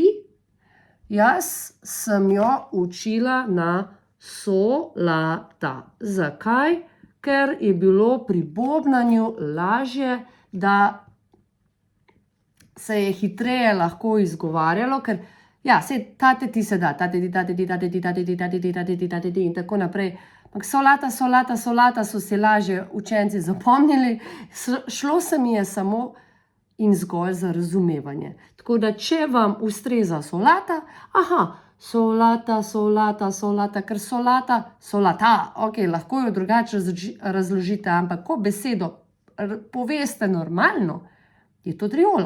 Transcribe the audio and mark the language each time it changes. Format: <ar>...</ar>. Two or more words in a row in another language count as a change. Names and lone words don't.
<sl>Jaz sem jo učila na sol, la, ta. Zakaj? Ker je bilo pri bobnanju lažje, da se je hitreje lahko izgovarjalo, ker ja, saj ta, te, ti se da, ta, te, ti, ta, te, ti, ta, te, ti, ta, te, ti, ta, te, ti, ta, te, ti, ta, te, ti in tako naprej. Ampak solata so si lažje učenci zapomnili, šlo se mi je samo in zgolj za razumevanje. Tako da, če vam ustreza solata, solata, ker solata, ok, lahko jo drugače razložite, ampak ko besedo poveste normalno, je to triola.</sl>